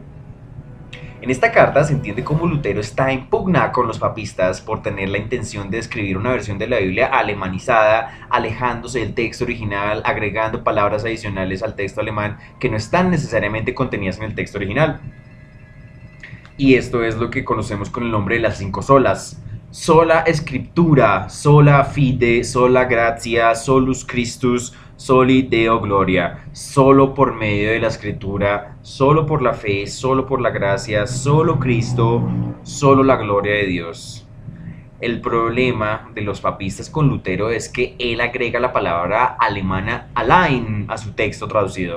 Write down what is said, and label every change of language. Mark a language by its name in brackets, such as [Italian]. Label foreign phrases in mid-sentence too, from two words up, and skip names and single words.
[Spanish] En esta carta se entiende cómo Lutero está en pugna con los papistas por tener la intención de escribir una versión de la Biblia alemanizada, alejándose del texto original, agregando palabras adicionales al texto alemán que no están necesariamente contenidas en el texto original. Y esto es lo que conocemos con el nombre de las 5 solas. Sola Escritura, [Latin] sola fide, sola gratia, solus Christus, soli Deo gloria. [Spanish] Solo por medio de la Escritura, solo por la fe, solo por la gracia, solo Cristo, solo la gloria de Dios. El problema de los papistas con Lutero es que él agrega la palabra alemana allein a su texto traducido.